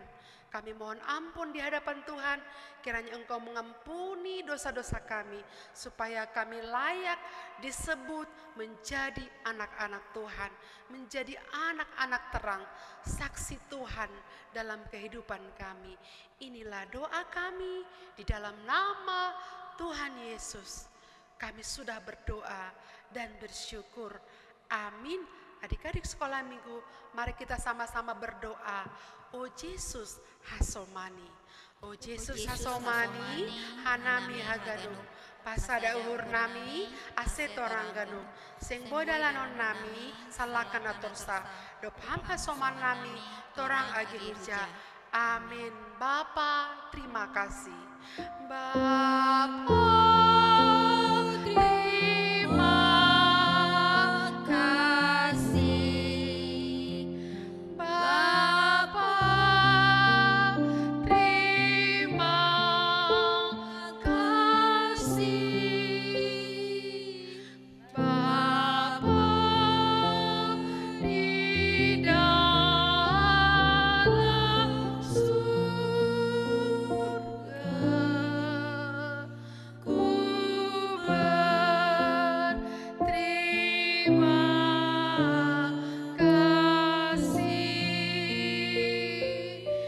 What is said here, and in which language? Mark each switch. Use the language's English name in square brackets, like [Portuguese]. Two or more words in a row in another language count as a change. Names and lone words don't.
[Indonesian] Kami mohon ampun di hadapan Tuhan, kiranya Engkau mengampuni dosa-dosa kami, supaya kami layak disebut menjadi anak-anak Tuhan, menjadi anak-anak terang, saksi Tuhan dalam kehidupan kami. Inilah doa kami di dalam nama Tuhan Yesus. Kami sudah berdoa dan bersyukur. Amin. Adik-adik sekolah minggu, mari kita sama-sama berdoa. [Batak Simalungun] O Yesus hasomani, O Yesus hasomani, hanami haganu, pasada uhur nami, asetorang ganu, sing bodalanon nami, salakan atursa, dopham hasoman nami, torang agi hija. [Indonesian] Amin. Bapa, terima kasih. Bapa, terima kasih. Bapa, terima kasih. Bapa di dalam surga, ku berterima kasih.